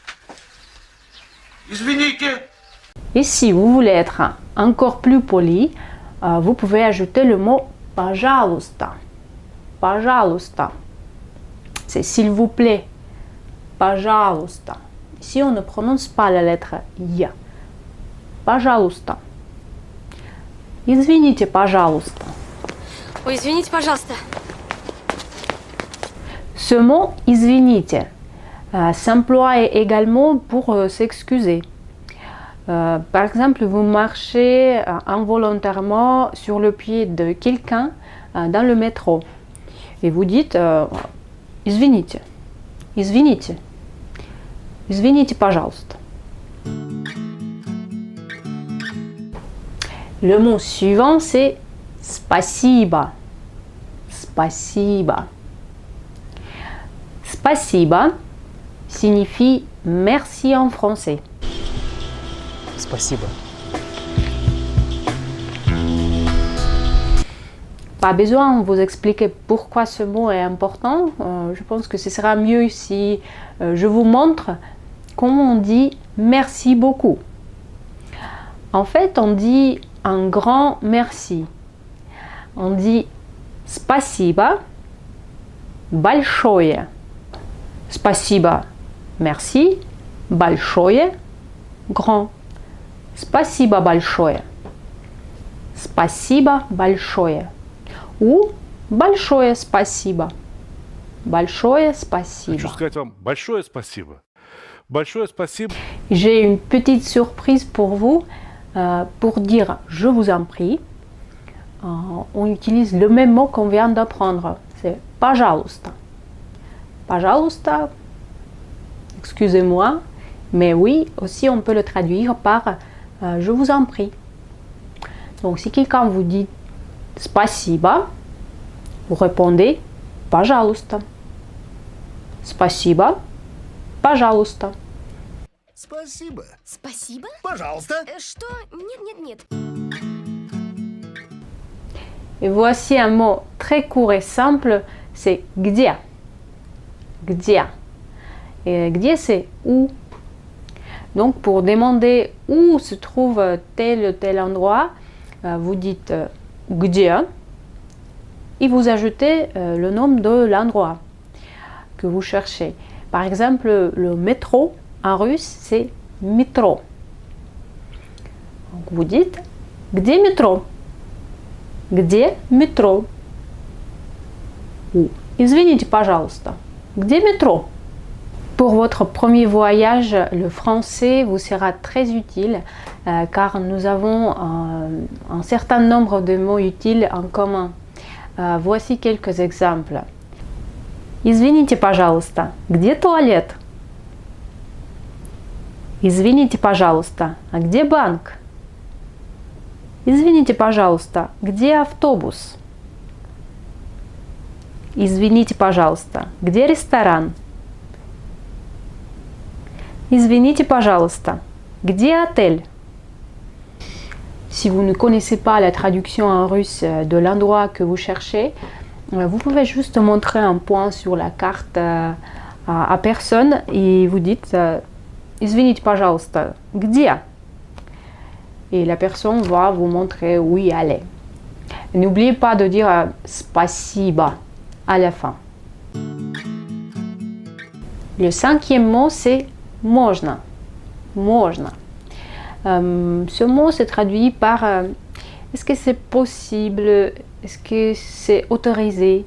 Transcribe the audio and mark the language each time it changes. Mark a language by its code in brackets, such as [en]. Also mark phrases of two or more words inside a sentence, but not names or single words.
[fr] Et si vous voulez être encore plus poli, vous pouvez ajouter le mot пожалуйста. [ru] Пожалуйста. [fr] C'est s'il vous plaît. [ru] Пожалуйста. [fr] Ici, on ne prononce pas la lettre я. [ru] Пожалуйста. Извините, пожалуйста. Ой, извините, пожалуйста. [fr] Ce mot извините s'emploie également pour s'excuser. Par exemple, vous marchez involontairement sur le pied de quelqu'un dans le métro et vous dites [ru] извините, извините, извините, пожалуйста. [fr] Le mot suivant, c'est спасибо. [ru] Спасибо. Спасибо [fr] signifie merci en français. [ru] Спасибо. [fr] Pas besoin de vous expliquer pourquoi ce mot est important. Je pense que ce sera mieux si je vous montre comment on dit merci beaucoup. En fait, on dit un grand merci. On dit [ru] спасибо большое. [fr] Спасибо, merci, большое, grand. [ru] Спасибо большое. Спасибо большое. Ou большое спасибо. Большое спасибо. Хочу сказать вам большое спасибо. Большое спасибо. [fr] J'ai une petite surprise pour vous. Pour dire je vous en prie, on utilise le même mot qu'on vient d'apprendre. C'est [ru] пожалуйста. Пожалуйста, [fr] excusez-moi, mais oui, aussi on peut le traduire par je vous en prie. Donc si quelqu'un vous dit спасибо, vous répondez пожалуйста. [ru] Спасибо, пожалуйста. Спасибо. Спасибо? Пожалуйста. Что? Нет. [fr] Et voici un mot très court et simple, c'est где. Где. Et где c'est où. Donc pour demander où se trouve tel ou tel endroit, vous dites где et vous ajoutez le nom de l'endroit que vous cherchez. Par exemple, le métro en russe, c'est métro. Donc vous dites где métro? [ru] Где métro? Ou извините, пожалуйста, где métro? [fr] Pour votre premier voyage, le français vous sera très utile car nous avons un certain nombre de mots utiles en commun. Voici quelques exemples. [ru] Извините, пожалуйста, где туалет? Извините, пожалуйста, а где банк? Извините, пожалуйста, где автобус? Извините, пожалуйста, где ресторан? Извините, пожалуйста, где отель? [fr] Si vous ne connaissez pas la traduction en russe de l'endroit que vous cherchez, vous pouvez juste montrer un point sur la carte à personne et vous dites [ru] Извините, пожалуйста, где? [fr] Et la personne va vous montrer où y aller. N'oubliez pas de dire спасибо à la fin. Le cinquième mot, c'est можно. [ru] Можно. [fr] Ce mot se traduit par est-ce que c'est possible, est-ce que c'est autorisé.